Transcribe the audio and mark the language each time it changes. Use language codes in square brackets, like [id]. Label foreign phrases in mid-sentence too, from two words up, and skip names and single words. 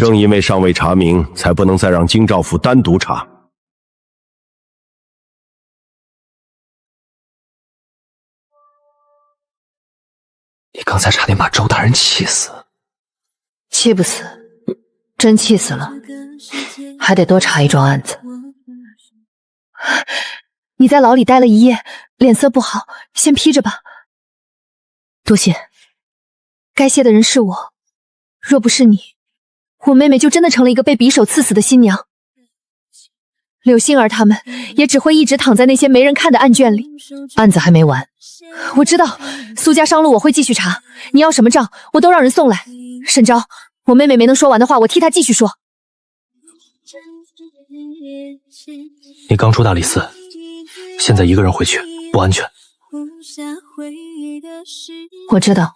[zh] 正因为尚未查明，才不能再讓京兆府單獨查。你剛才差點把周大人氣死。氣不死，真氣死了，還得多查一樁案子。你在牢裡待了一夜，臉色不好，先披着吧。多謝，該謝的人是我，若不是你，我妹妹就真的成了一個被匕首刺死的新娘。柳杏兒他們也只會一直躺在那些沒人看的案卷裡。案子還沒完，我知道蘇家商路我會繼續查，你要什麼賬，我都讓人送來。沈昭，我妹妹沒能說完的話，我替她繼續說。你剛出大理寺，現在一個人回去不安全。我知道。